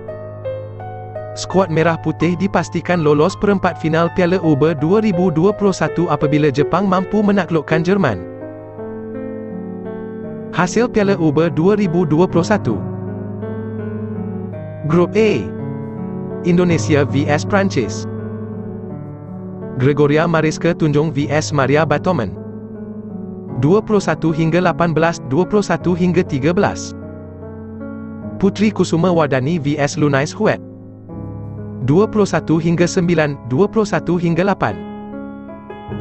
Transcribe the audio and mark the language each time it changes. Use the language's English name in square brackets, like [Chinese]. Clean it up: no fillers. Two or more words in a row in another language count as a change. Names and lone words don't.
[Indonesian] Skuad Merah Putih dipastikan lolos perempat final Piala Uber 2021 apabila Jepang mampu menaklukkan Jerman. Hasil Piala Uber 2021. Grup A, Indonesia vs Perancis. Gregoria Mariska Tunjung vs Maria Batomen. 21-18, 21-13. Putri Kusuma Wardani vs Lunais Huet. 21-9, 21-8.